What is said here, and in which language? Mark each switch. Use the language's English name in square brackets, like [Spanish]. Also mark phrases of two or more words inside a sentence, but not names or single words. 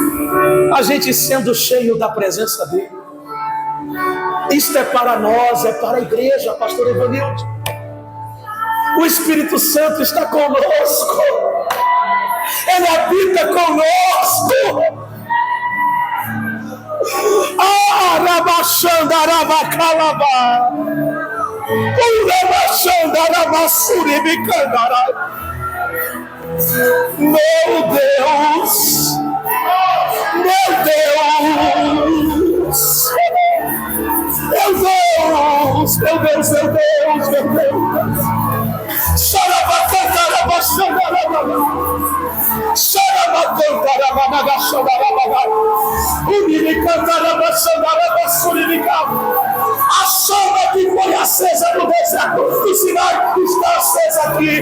[Portuguese] A gente sendo cheio da presença dele. Isto é para nós, é para a igreja, pastor Evanildo. O Espírito Santo está conosco. Ele habita conosco. Arabaxanda, arabacalaba. Urabaxanda, arabassuribicandará. Meu Deus, meu Deus, meu Deus, meu Deus, meu Deus, meu Deus. A chama que foi acesa no deserto do Sinai está acesa aqui.